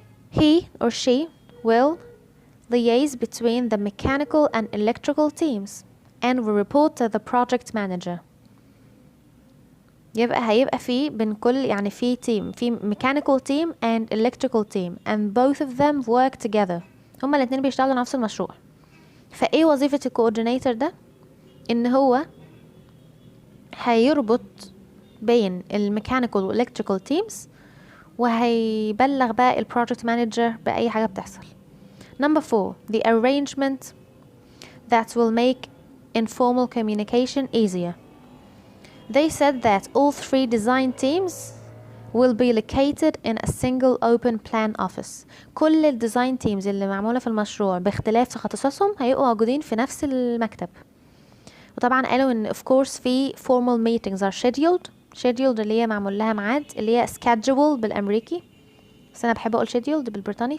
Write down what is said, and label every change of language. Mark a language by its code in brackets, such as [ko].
[en] He or she will liaise between the mechanical and electrical teams and will report to the project manager. [ar] هيبقى في بين كل يعني في [en] team، [ar] في [en] mechanical team and electrical team and both of them work together. [ar] هما الاتنين بيشتغلوا نفس المشروع. فايه وظيفة الكوردينيتور ده؟ ان هو هيربط بين الميكانيكال والالكتريكال تيمز وهيبلغ بقى البروجكت مانجر بأي حاجة بتحصل. [en] Number 4, the arrangement that will make informal communication easier. They said that all 3 design teams will be located in a single open plan office. [ar] كل الديزاين تيمز اللي معمولة في المشروع باختلاف تخصصهم هيبقوا موجودين في نفس المكتب. وطبعا قالوا ان [en] of course [ar] في [en] formal meetings are scheduled [ar] اللي هي معمول لها ميعاد، اللي هي schedule بالامريكي، بس انا بحب اقول scheduled بالبريطاني.